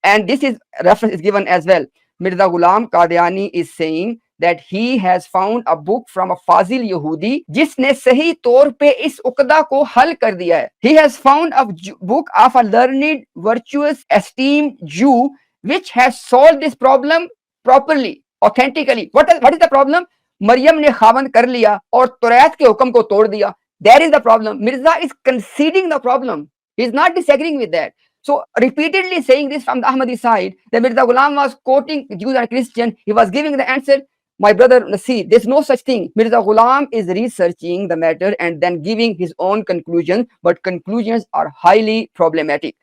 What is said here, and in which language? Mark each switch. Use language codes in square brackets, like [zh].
[en] And this is reference is given as well. Mirza Ghulam Qadiani is saying that he has found a book from a Fazil Yahudi [hi] जिसने सही तौर पे इस उकदा को हल कर दिया है. [en] He has found a book of a learned, virtuous, esteemed Jew which has solved this problem properly, authentically. What is the problem? [hi] Maryam ने खावंद कर लिया और तौरात के हुक्म को तोड़ दिया. [en] That is the problem. Mirza is conceding the problem. He is not disagreeing with that. So repeatedly saying this from the Ahmadi side, that Mirza Ghulam was quoting Jews and Christians. He was giving the answer. My brother Nasir, there's no such thing. Mirza Ghulam is researching the matter and then giving his own conclusion, but conclusions are highly problematic.